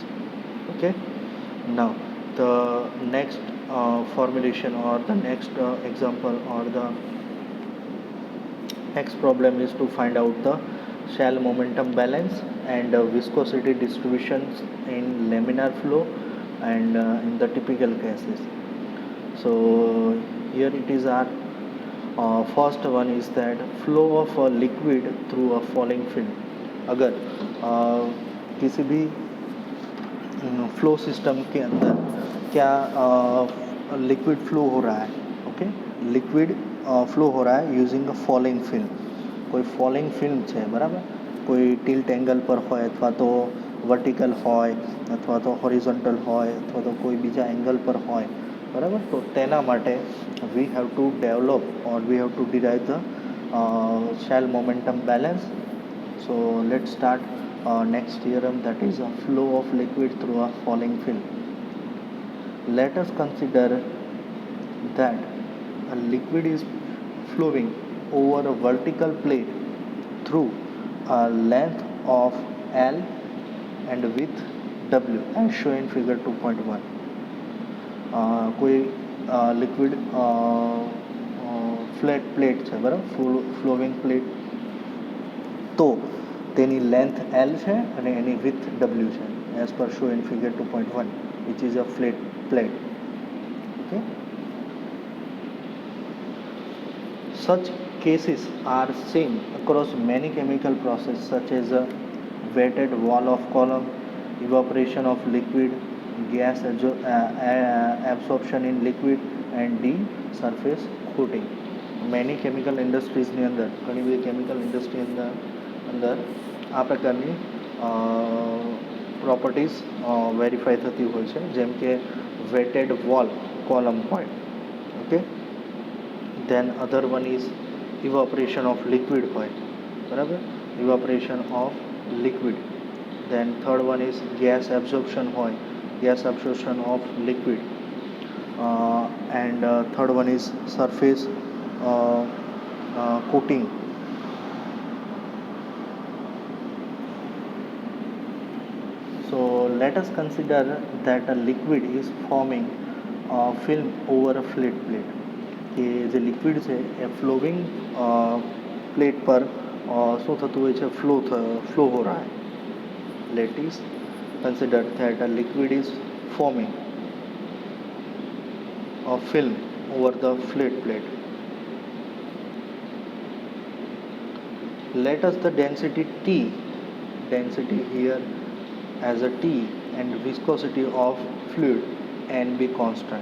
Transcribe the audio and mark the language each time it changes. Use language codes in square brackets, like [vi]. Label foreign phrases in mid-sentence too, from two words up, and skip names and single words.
[en] Okay, now the next formulation or the next example or the next problem is to find out the shell momentum balance and viscosity distributions in laminar flow and in the typical cases. So here it is our first one is that flow of a liquid through a falling film. [hi] अगर किसी भी [en] flow system [hi] के अंदर क्या [en] liquid flow [hi] हो रहा है, ओके, [en] liquid flow [hi] हो रहा है [en] using a falling film. [gu] કોઈ [en] falling film [gu] છે, બરાબર, કોઈ [en] tilt angle [gu] પર હોય અથવા તો વર્ટિકલ હોય અથવા તો હોરિઝોન્ટલ હોય અથવા તો કોઈ બીજા એંગલ પર હોય, બરાબર, તો તેના માટે [en] we have to develop or we have to derive the shell momentum balance. So let's start next theorem, that is a flow of liquid through a falling film. Let us consider that a liquid is flowing over a vertical plate through a length of L and width W as shown in figure 2.1. [gu] કોઈ [en] liquid flat plate [gu] છે, બરાબર, [en] flowing plate, [gu] તો તેની લેન્થ L છે અને એની વિથ W છે [en] as per shown in figure 2.1, which is a flat plate. Okay, such cases are seen across many chemical processes such as a wetted wall of column, evaporation of liquid, gas absorption in liquid, and the surface coating. Many chemical industries [gu] ની અંદર, ઘણી બધી [en] chemical industry [gu] અંદર આ પ્રકારની [en] properties verify [gu] થતી હોય છે, જેમ કે [en] wetted wall column [gu] હોય. ઓકે, [en] then other one is evaporation of liquid [gu] હોય, બરાબર, [en] evaporation of liquid. Then third one is gas absorption હોય, gas absorption of liquid. And third one is surface coating. So let us consider that a liquid is forming a film over a flat plate. [gu] કે જે લિક્વિડ છે એ [en] flowing plate [gu] પર શું થતું હોય છે, ફ્લો [hi] हो रहा है. [en] Let us consider that a liquid is forming a film over the flat plate. Let us the density T, density here as a T, and viscosity of fluid N be constant.